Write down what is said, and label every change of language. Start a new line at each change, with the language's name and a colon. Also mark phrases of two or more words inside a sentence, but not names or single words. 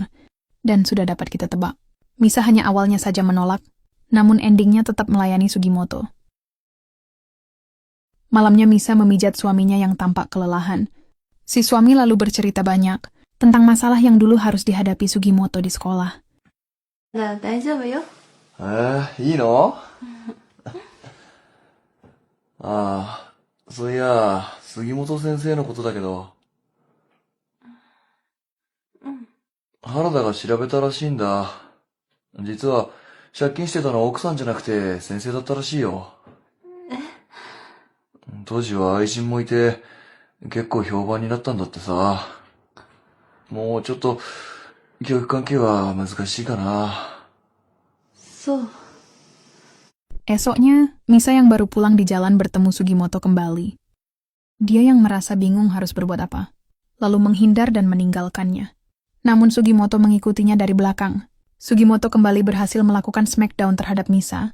Indonesian: Dan sudah dapat kita tebak, Misa hanya awalnya saja menolak, namun endingnya tetap melayani Sugimoto. Malamnya Misa memijat suaminya yang tampak kelelahan. Si suami lalu bercerita banyak tentang masalah yang dulu harus dihadapi Sugimoto di sekolah.
Japanese: 大丈夫よ。いいのああ、そういや、杉本先生のことだけど。原田が調べたらしいんだ。実は、借金してたのは奥さんじゃなくて先生だったらしいよ。当時は愛人もいて、結構評判になったんだってさ。もうちょっと、教育関係は難しいかな。そう。
Indonesian: Esoknya, Misa yang baru pulang di jalan bertemu Sugimoto kembali. Dia yang merasa bingung harus berbuat apa, lalu menghindar dan meninggalkannya. Namun Sugimoto mengikutinya dari belakang. Sugimoto kembali berhasil melakukan smackdown terhadap Misa.